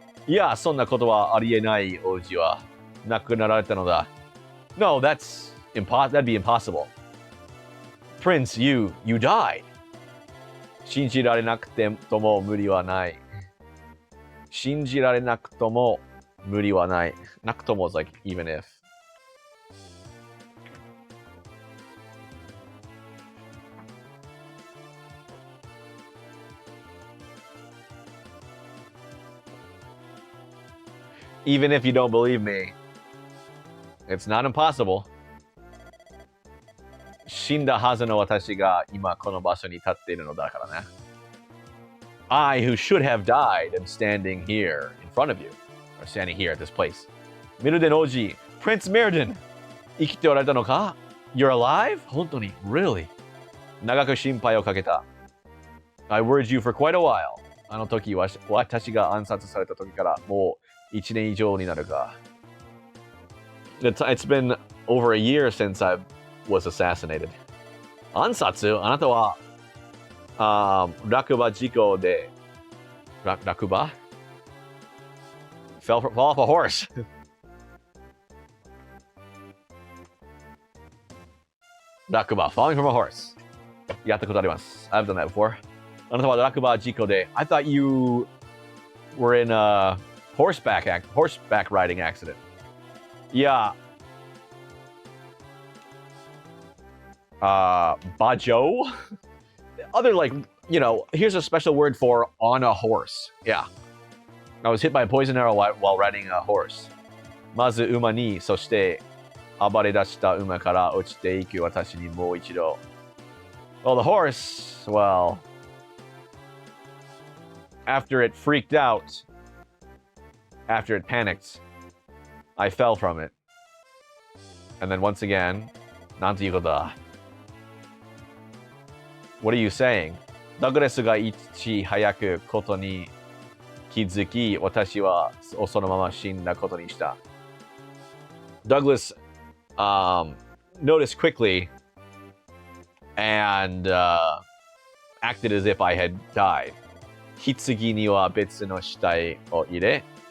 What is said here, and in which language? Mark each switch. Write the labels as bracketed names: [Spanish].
[Japanese] Yeah, そんなことはありえない王子は亡くなられたのだ. [English] No, that'd be impossible. Prince, you died. [Japanese] 信じられなくても無理はない.信じられなくとも無理はない. [English] なくとも is like even if. Even if you don't believe me, it's not impossible. [Japanese] 死んだはずの私が今この場所に立っているのだからね. [English] I, who should have died, am standing here in front of you. Or standing here at this place. Mirden Oji, Prince Mirden! [Japanese] 生きておられたのか? [English] You're alive? [Japanese] 本当に? [English] Really? [Japanese] 長く心配をかけた. [English] I worried you for quite a while. [Japanese] あの時は私が暗殺された時からもう1年以上になるか. [English] It's been over a year since I was assassinated. [Japanese] 暗殺? あなたは落馬事故で落馬? [English] Fall off a horse. 落馬 falling from a horse. [Japanese] やったことあります. [English] I've done that before. [Japanese] あなたは落馬事故で [English] I thought you were in a horseback riding accident. Yeah. Bajo? Other, like, you know, here's a special word for on a horse. Yeah. I was hit by a poison arrow while riding a horse. [Japanese] まず馬に、そして暴れ出した馬から落ちていく私にもう一度. [English] Well, the horse, well, after it freaked out, after it panicked, I fell from it. And then once again, [Japanese] なんていうことだ? [English] What are you saying? [Japanese] ダグラスがいち早くことに気づき、私はそのまま死んだことにした. [English] Douglas noticed quickly and acted as if I had died. [Japanese] 棺には別の死体を入れ.